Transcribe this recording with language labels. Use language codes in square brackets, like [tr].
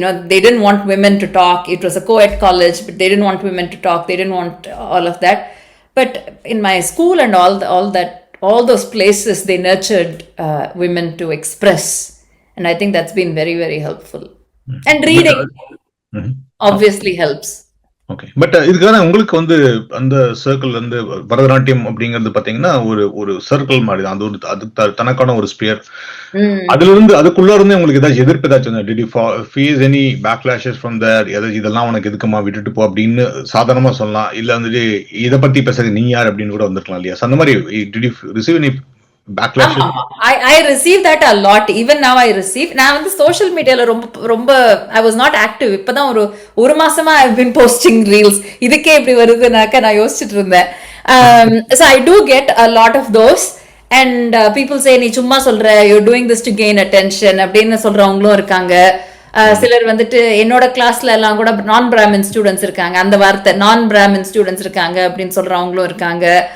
[en] They didn't want women to talk. It was a co-ed college, but they didn't want women to talk. They didn't want all of that. But in my school and all those places, they nurtured women to express. And I think that's been very, very helpful. And reading obviously helps. Okay. [ta] But இதுக்கான உங்களுக்கு வந்து அந்த circle வந்து பரதநாட்டியம் அப்படிங்கிறது பாத்தீங்கன்னா ஒரு circle மாதிரி தான். அது தனக்கான ஒரு ஸ்பியர். அதுல இருந்து அதுக்குள்ள இருந்து உங்களுக்கு ஏதாச்சும் எதிர்ப்பு ஏதாச்சும் [en] did you face any backlashes from there? [ta] ஏதாச்சும் இதெல்லாம் உனக்கு எதுக்குமா விட்டுட்டு போ அப்படின்னு சாதாரணமா சொல்லலாம். இல்ல வந்துட்டு இதை பத்தி பேசுறது நீ யார் அப்படின்னு கூட வந்திருக்கலாம் இல்லையா? அந்த மாதிரி [en] did you receive any backlashes? I receive that a lot. Even now I receive. [ta] நான் வந்து சோஷியல் மீடியால ரொம்ப [en] I was not active. [ta] இப்பதான் ஒரு மாசமா [en] I've been posting reels. [ta] இதுக்கே இப்படி வருதுனாக்க நான் யோசிச்சுட்டு இருந்தேன். [en] So I do get a lot of those. And people say [ta] நீ சும்மா சொல்ற, [en] you're doing this to gain attention [ta] அப்படின்னு சொல்றவங்களும் இருக்காங்க. சிலர் வந்துட்டு என்னோட கிளாஸ்ல எல்லாம் கூட நான் பிராமின் ஸ்டூடெண்ட்ஸ் இருக்காங்க, அந்த வார்த்தை நான் பிராமின் ஸ்டூடெண்ட்ஸ் இருக்காங்க அப்படின்னு சொல்றவங்களும் இருக்காங்க.